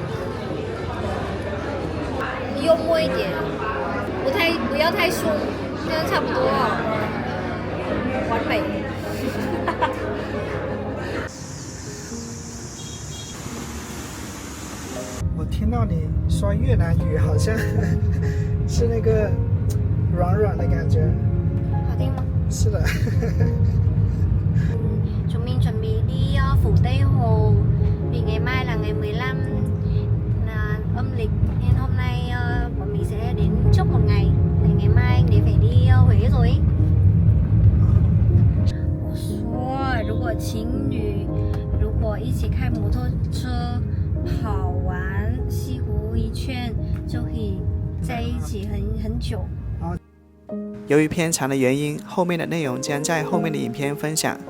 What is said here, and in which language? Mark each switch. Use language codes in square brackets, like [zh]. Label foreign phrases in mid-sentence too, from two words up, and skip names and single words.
[zh] 幽默一点，不要太凶，这样差不多了，完美。我听到你说越南语，好像是那个软软的感觉。好听吗？是的。 [vi] Chúng mình chuẩn bị đi Phủ Tây Hồ vì ngày mai là ngày 15 là âm lịch, nên hôm nay bọn mình sẽ đến trước một ngày. Ngày mai anh ấy phải đi Huế rồi. [zh] 我说，如果情侣如果一起开摩托车跑完西湖一圈，就可以在一起很久。由于偏长的原因，后面的内容将在后面的影片分享。